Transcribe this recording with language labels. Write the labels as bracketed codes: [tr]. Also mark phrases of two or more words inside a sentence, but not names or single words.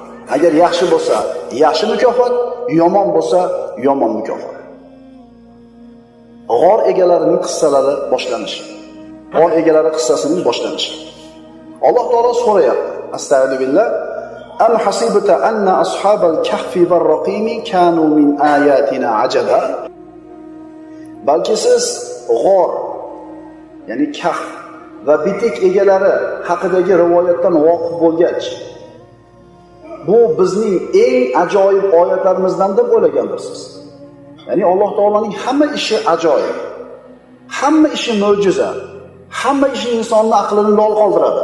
[uz] Agar yaxshi bo'lsa, yaxshi mukofot, yomon bo'lsa, yomon mukofot. G'or egalarining qissalari boshlanishi. G'or egalari qissasining boshlanishi. Alloh taolo so'rayapti. Astagfirullah. [ar] أم حسبت أن أصحاب الكهف والرقيم كانوا من آياتنا عجبا. [uz] Balki siz g'or, ya'ni kahf va bitik egalari haqidagi rivoyatdan voqif bo'lgach, bu bizning eng ajoyib oyatlarimizdan deb o'ylagandirsiz. Ya'ni Alloh taoloning hamma ishi ajoyib, hamma ishi mo'jiza, hamma ishi insonning aqlini lol qoldiradi.